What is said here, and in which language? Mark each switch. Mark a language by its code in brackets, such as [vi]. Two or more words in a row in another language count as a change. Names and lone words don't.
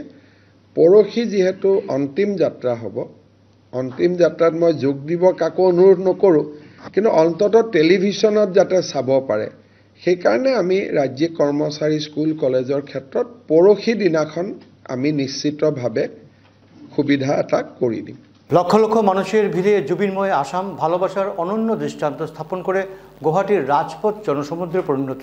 [as] পৰহি যিহেতু অন্তিম যাত্ৰা হ'ব, অন্তিম যাত্ৰাত মই যোগ দিব কাকো অনুৰোধ নকৰোঁ, কিন্তু অন্ততঃ টেলিভিশ্যনত যাতে চাব পাৰে, সেইকাৰণে আমি ৰাজ্যিক কৰ্মচাৰী স্কুল কলেজৰ ক্ষেত্ৰত পৰহি দিনাখন আমি নিশ্চিতভাৱে সুবিধা এটা কৰি দিম। [bn] লক্ষ লক্ষ মানুষের ভিড়ে জুবিনময় আসাম ভালোবাসার অনন্য দৃষ্টান্ত স্থাপন করে গুয়াহাটির রাজপথ জনসমুদ্রে পরিণত।